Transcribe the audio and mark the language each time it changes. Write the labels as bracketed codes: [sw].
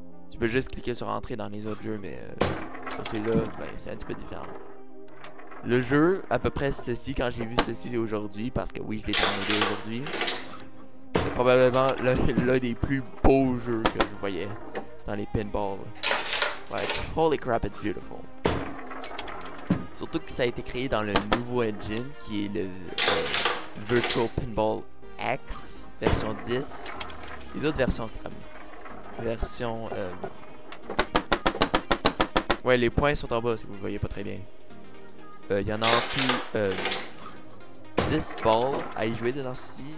[fr] Tu peux juste cliquer sur entrée dans les autres jeux, mais sur celui-là, ben, c'est un petit peu différent. Le jeu, à peu près ceci, quand j'ai vu ceci aujourd'hui, parce que oui, je l'ai terminé aujourd'hui, c'est probablement l'un des plus beaux jeux que je voyais dans les pinballs. [en] Like, holy crap, it's beautiful. [fr] Surtout que ça a été créé dans le nouveau engine, qui est le Virtual Pinball X. Version 10. Les autres versions, c'est comme... Version... Ouais, les points sont en bas, si vous ne voyez pas très bien. Il y en a en tout 10 balles à y jouer dedans ceci.